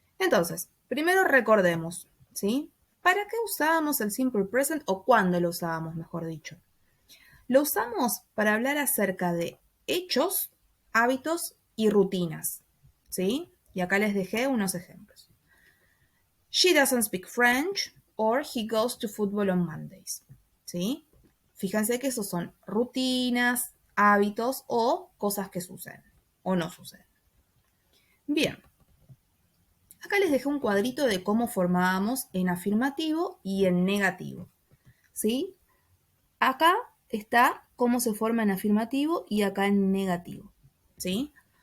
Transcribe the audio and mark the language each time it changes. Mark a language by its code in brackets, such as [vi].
[es] Entonces, primero recordemos, ¿sí? ¿Para qué usábamos el Simple Present o cuándo lo usábamos, mejor dicho? Lo usamos para hablar acerca de hechos, hábitos y rutinas, ¿sí? Y acá les dejé unos ejemplos. [en] She doesn't speak French or he goes to football on Mondays, [es] ¿sí? Fíjense que esos son rutinas, hábitos o cosas que suceden o no suceden. Bien, acá les dejé un cuadrito de cómo formábamos en afirmativo y en negativo, ¿sí? Acá está cómo se forma en afirmativo y acá en negativo, ¿sí?